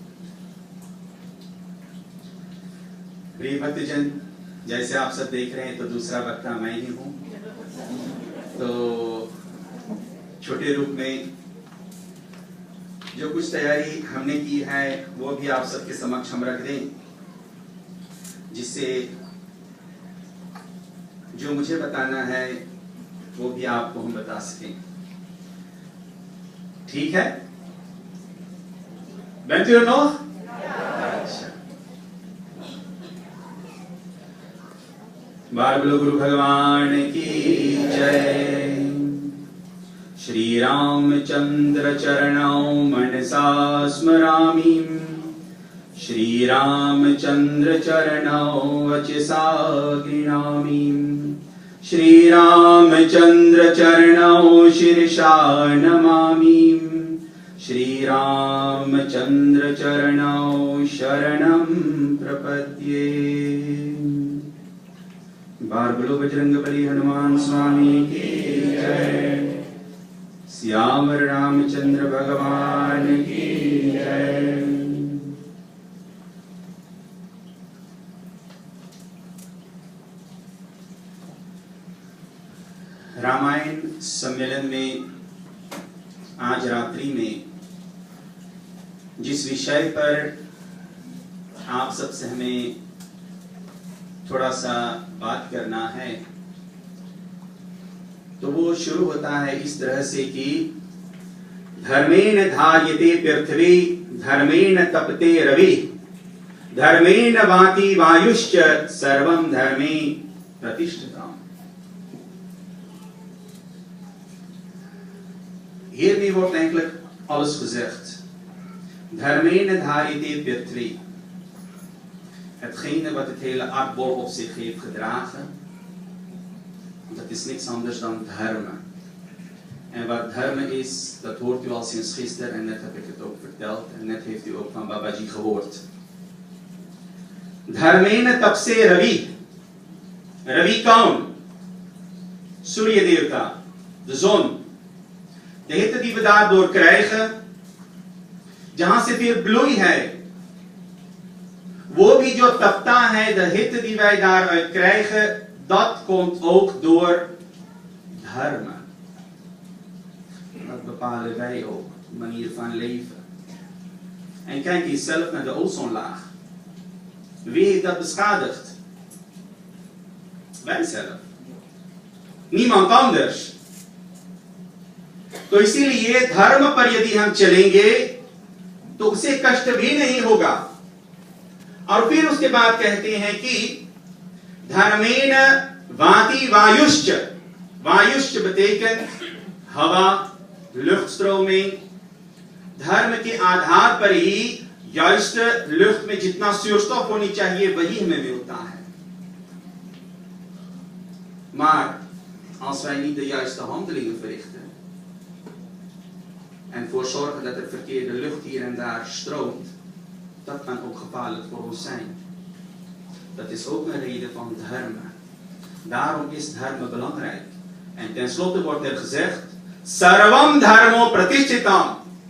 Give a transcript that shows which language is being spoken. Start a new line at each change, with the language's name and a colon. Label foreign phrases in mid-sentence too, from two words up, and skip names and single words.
Hindi: प्रिय भक्तजन, जैसे आप सब देख रहे हैं तो दूसरा वक्ता मैं ही हूँ, तो छोटे रूप में जो कुछ तैयारी हमने की है वो भी आप सबके समक्ष हम रख दें, जिससे जो मुझे बताना है वो भी आपको हम बता सकें। ठीक है?
Dutch: Bent u er nog?
Hindi: बार बोलो गुरु भगवान की जय।
Sanskrit: श्री रामचंद्र चरणौ मनसा स्मरामि, श्री रामचंद्र चरणौ वचसा गृह्णामि, श्री रामचंद्र चरणौ शिरसा नमामि, श्री रामचंद्र चरणौ शरणं प्रपद्ये।
Hindi: बार बोलो बजरंगबली हनुमान स्वामी की जय। श्यामर रामचंद्र भगवान की जय। रामायण सम्मेलन में आज रात्रि में जिस विषय पर आप सबसे हमें थोड़ा सा बात करना है, तो वो शुरू होता है इस तरह से कि
Sanskrit: धर्मेण धार्यते पृथ्वी, धर्मेण तपते रवि, धर्मेण वाति वायुश्च, सर्वं धर्मे प्रतिष्ठितम्।
Dutch: Hiermee wordt eigenlijk alles gezegd.
Sanskrit: धर्मेण धार्यते पृथ्वी.
Dutch: Hetgene wat het hele aardbol op zich heeft gedragen, dat is niks anders dan dharma. En wat dharma is, dat hoort u al sinds gisteren en net heb ik het ook verteld en net heeft u ook van Babaji gehoord.
Sanskrit: धर्मेण तपते रवि.
Hindi: रवि कौन. सूर्य देवता,
Dutch: de zon. De hitte die we daardoor krijgen,
Hindi: जहां से फिर bloei है, वो भी जो तपता है,
Dutch: de hitte die wij daaruit krijgen, dat komt ook door dharma. Dat bepalen wij ook, de manier van leven. En kijk eens zelf naar de ozonlaag. Wie heeft dat beschadigd? Wij zelf. Niemand anders.
Hindi: तो इसीलिए धर्म पर यदि हम चलेंगे तो उसे कष्ट भी नहीं होगा। और फिर उसके बाद कहते हैं कि
Sanskrit: धर्मेण वाति वायुश्च, वायुश्च
Hindi: betekent हवा, luchtstroming। धर्म के आधार पर ही
Dutch: juist lucht
Hindi: में जितना zuurstof होनी चाहिए वही हमें मिलता है।
Dutch: Maar als wij niet de juiste handelingen verrichten en voor zorgen dat er verkeerde lucht hier en daar stroomt, dat kan ook gevaarlijk voor ons zijn. Dat is ook een reden van dharma. Daarom is dharma belangrijk. En tenslotte wordt er gezegd,
Sanskrit: सर्वं धर्मो प्रतिष्ठितम्.